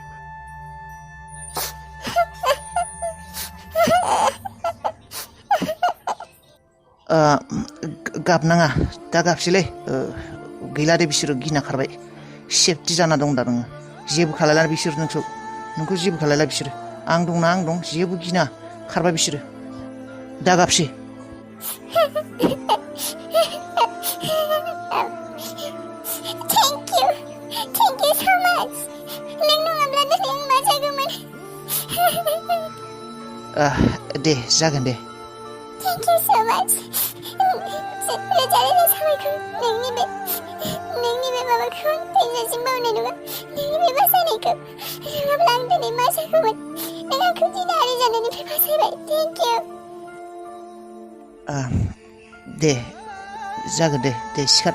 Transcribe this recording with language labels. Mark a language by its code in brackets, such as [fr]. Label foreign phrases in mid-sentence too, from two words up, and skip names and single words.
[brx] गाबनाङा दा गाबसैलै गैला दे बिसोरो गिना खारबाय सेफटि जाना दं दा नोङो जेबो खालायला बिसोर नोंखौ जेबो खालायला बिसोरो आं दंना आं दं जेबो गिना खारबाय बिसोरो दा गाबसै [en] Thank you so much. [brx] नों नङाब्ला दिनै आं मा जागौमोन? दे जागोन दे [en] Thank you so much. [brx] रोजा रोजा साबायखर नोंनि बे माबाखौ थैजासिम बावनाय नङा नोंनि बे बासायनायखौ नङाब्ला आं दिनै मा जागौमोन नों आंखौ दिनै आरि जानायनिफ्राय बासायबाय [en] Thank you. [brx] दे जागोन दे सिखार